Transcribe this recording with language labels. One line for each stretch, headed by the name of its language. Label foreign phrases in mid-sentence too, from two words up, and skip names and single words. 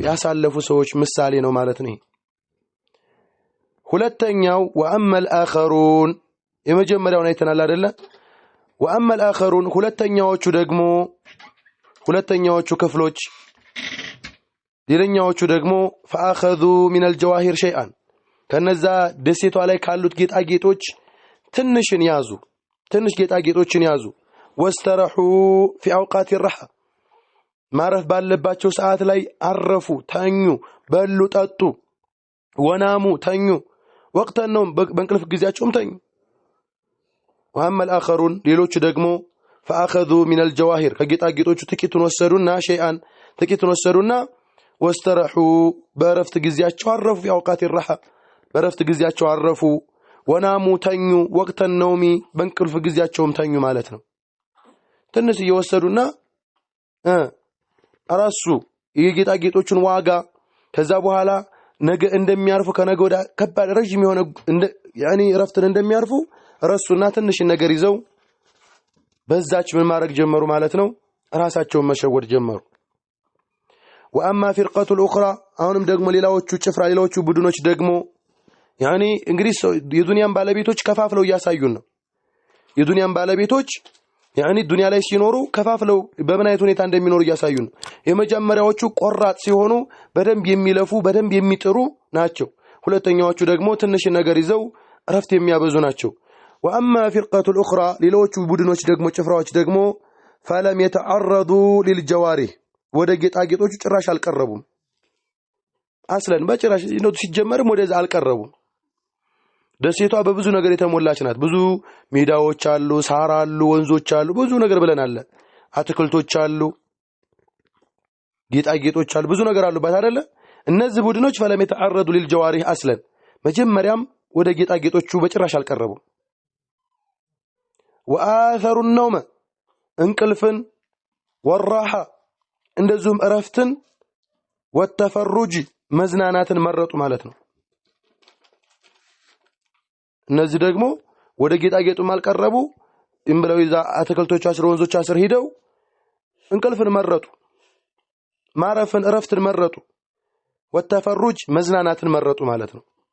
Amharic: ያሳለፉ ሰዎች ምሳሌ ነው ማለት ነው። ሁለተኛው
Arabic: وأما الآخرون
Amharic: የመጀመሪያውን አይተናል አይደለ?
Arabic: وأما الآخرون
Amharic: ሁለተኛዎቹ ደግሞ ሁለተኛዎቹ ክፍሎች ሌላኛዎቹ ደግሞ
Arabic: فاخذوا من الجواهر شيئا
Amharic: ከነዛ ደሴቷ ላይ ካሉት ጌጣጌጦች ትንሽን ያዙ ትንሽ ጌጣጌጦችን ያዙ
Arabic: واسترحوا في اوقات الراحه
Amharic: ማረፍ ባለባቸው ሰዓት ላይ አረፉ ተኙ በሉ ጠጡ ወናሙ ተኙ ወቅተን ነው በእንቅልፍ ጊዜያቸውም ተኙ
Arabic: واما الاخرون
Amharic: ሌሎቹ ደግሞ
Arabic: فاخذوا من الجواهر
Amharic: ከጌጣጌጦቹ ጥቂቱን ወሰዱና شيئا ጥቂቱን ወሰዱና واسترحوا በረፍት ጊዜያቸው አረፉ
Arabic: في اوقات الراحه
Amharic: በረፍት ጊዜያቸው አረፉ ወናሙ ተኙ
Arabic: وقت النوم
Amharic: በእንቅልፍ ጊዜያቸውም ተኙ ማለት ነው ትንሽ እየወሰዱና አራሱ የጌጣጌጦቹን ዋጋ ከዛ በኋላ ነገ እንደሚያርፉ ከነገ ወዳ ከባድ ረጅም የሆነ ያኒ ረፍትን እንደሚያርፉ ረሱና ትንሽ ነገር ይዘው በዛች ምን ማድረግ ጀመሩ ማለት ነው ራሳቸውን መሸወድ ጀመሩ
Arabic: واما فرقه الاخرى
Amharic: አሁንም ደግሞ ሌላዎቹ ጭፍራ ሌላዎቹ ቡድኖች ደግሞ ያኒ እንግዲህ የዱንያን ባለቤቶች ከፋፍለው ያሳዩን ነው የዱንያን ባለቤቶች ያኒ ዱንያ ላይ ሲኖሩ ከፋፍለው በምን አይነት ሁኔታ እንደሚኖሩ ያሳዩን የመጀመሪያዎቹ ቆራጥ ሲሆኑ በደንብ የሚለፉ በደንብ የሚጥሩ ናቸው ሁለተኛዎቹ ደግሞ ትንሽ ነገር ይዘው ረፍት የሚያበዙ ናቸው
Arabic: واما فرقه الاخرى
Amharic: ሌሎቹ ቡድኖች ደግሞ ጭፍራዎች ደግሞ
Arabic: فلم يتعرضوا للجوارح
Amharic: ወደ ጌጣጌጦቹ ጭራሽ አልቀረቡም አስለን በጭራሽ ነው ሲጀመርም ወደዛ አልቀረቡም ደሴቷ በብዙ ነገር የተሞላች ናት ብዙ ሜዳዎች አሉ ሳር አሉ ወንዞች አሉ ብዙ ነገር ብለናል አትክልቶች አሉ ጌጣጌጦች አሉ ብዙ ነገር አሉባት አይደለ እነዚህ ቡድኖች
Arabic: فلم يتعرضوا للجوارح
Amharic: አስለን መጀመሪያም ወደ ጌጣጌጦቹ በጭራሽ አልቀረቡም
Arabic: واثروا النوم
Amharic: እንቅልፍን والراحه እንደዚሁም እረፍትን والتفرج መዝናናትን መረጡ ማለት ነው እነዚህ ደግሞ ወደ ጌጣጌጡ ማልቀረቡ እንብለው ይዛ አትክልቶች አስር ወንዞች አስር ሄደው እንቅልፍን መረጡ ማረፍን እረፍትን መረጡ والتفرج መዝናናትን መረጡ ማለት ነው